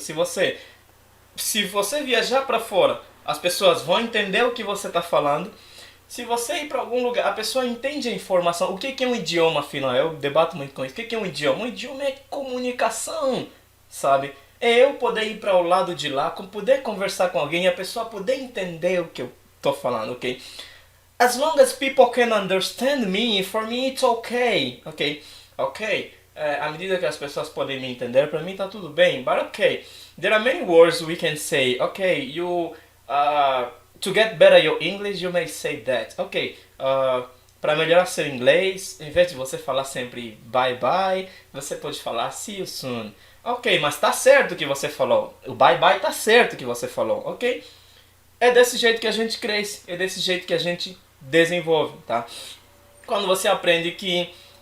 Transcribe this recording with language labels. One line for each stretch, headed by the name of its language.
Portuguese: Se você viajar para fora, as pessoas vão entender o que você está falando. Se você ir para algum lugar, a pessoa entende a informação. O que é um idioma, afinal? Eu debato muito com isso. O que é um idioma? Um idioma é comunicação, sabe? É eu poder ir para o lado de lá, poder conversar com alguém e a pessoa poder entender o que eu tô falando, ok?
English: As long as people can understand me, for me it's okay, ok? Ok?
Portuguese: À medida que as pessoas podem me entender, para mim tá tudo bem.
English: But okay, there are many words we can say. Okay, to get better your English, you may say that.
Portuguese: Ok, para melhorar seu inglês, em vez de você falar sempre bye bye, você pode falar
English: see you soon.
Portuguese: Ok, mas tá certo o que você falou. O bye bye tá certo o que você falou, ok? É desse jeito que a gente cresce, é desse jeito que a gente desenvolve, tá? Quando você aprende que